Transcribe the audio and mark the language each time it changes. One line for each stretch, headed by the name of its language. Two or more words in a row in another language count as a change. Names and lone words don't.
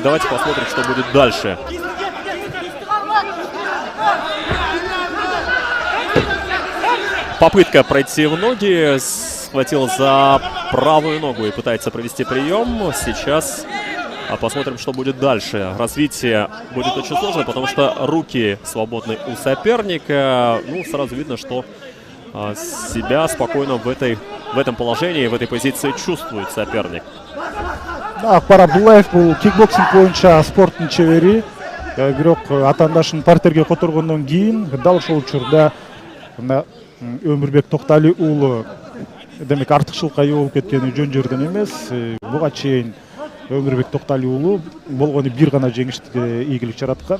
Russian: Давайте посмотрим, что будет дальше. Попытка пройти в ноги, схватил за правую ногу и пытается провести прием. Сейчас посмотрим, что будет дальше. Развитие будет очень сложно, потому что руки свободны у соперника. Ну, сразу видно, что себя спокойно в этом положении, в этой позиции чувствует соперник.
Kyrgyz: Акбар Абдуллаев бул кикбоксинг боюнча спорттун чебери. Бирок атаандашын партерге которгондон кийин дал ошол учурда Өмүрбек Токтали уулу демек артыкчылыкка ээ болуп кеткени жөн жерден эмес. Буга чейин Өмүрбек Токтали уулу болгону бир гана жеңишке ийгилик жараткан.